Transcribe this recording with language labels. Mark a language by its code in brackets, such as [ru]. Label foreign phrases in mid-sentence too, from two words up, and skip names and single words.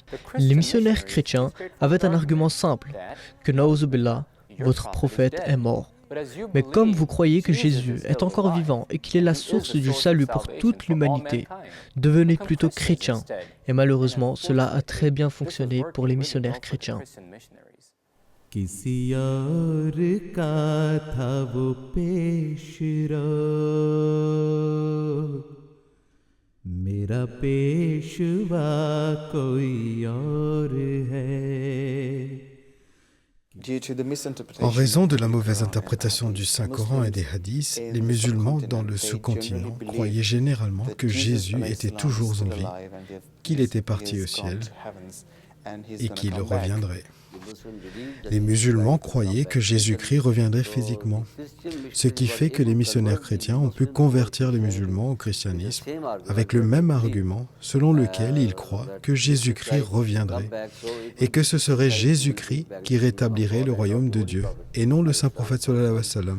[fr] Les missionnaires chrétiens avaient un argument simple, que Naouzubillah, votre prophète est mort. Mais comme vous croyez que Jésus est encore vivant et qu'il est la source du salut pour toute l'humanité, devenez plutôt chrétiens. Et malheureusement, cela a très bien fonctionné pour les missionnaires chrétiens. [ur] کسی اور کا تھا وہ پیشرو میرا پیشوا کوئی اور ہے. [fr] En raison de la mauvaise interprétation du Saint-Coran et des hadiths, les musulmans dans le sous-continent croyaient généralement que Jésus était toujours en vie, qu'il était parti au ciel et qu'il reviendrait. Les musulmans croyaient que Jésus-Christ reviendrait physiquement, ce qui fait que les missionnaires chrétiens ont pu convertir les musulmans au christianisme avec le même argument selon lequel ils croient que Jésus-Christ reviendrait et que ce serait Jésus-Christ qui rétablirait le royaume de Dieu et non le saint prophète [ar] صلى الله عليه وسلم.